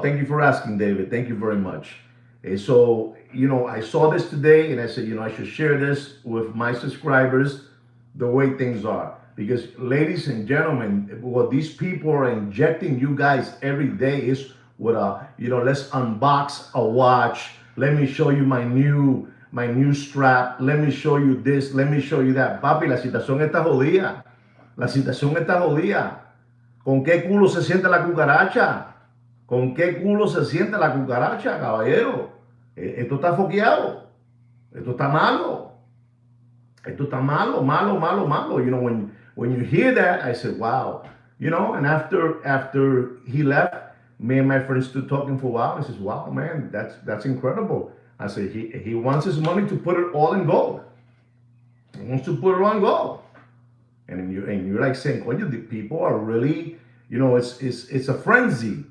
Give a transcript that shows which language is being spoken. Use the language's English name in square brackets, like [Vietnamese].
[English] Thank you for asking, David. Thank you very much. And so, I saw this today and I said, I should share this with my subscribers the way things are. Because, ladies and gentlemen, what these people are injecting you guys every day is with let's unbox a watch. Let me show you my new strap. Let me show you this. Let me show you that. [Spanish] Papi, la situación está jodida. La situación está jodida. ¿Con qué culo se siente la cucaracha? ¿Con qué culo se siente la cucaracha, caballero? Esto está foqueado. Esto está malo. Esto está malo, malo, malo, malo. [English] When you hear that, I said, wow. And after he left, me and my friends stood talking for a while. I said, wow, man, that's incredible. I said, he wants his money to put it all in gold. He wants to put it all in gold. And you're like saying, well, the people are really, it's a frenzy.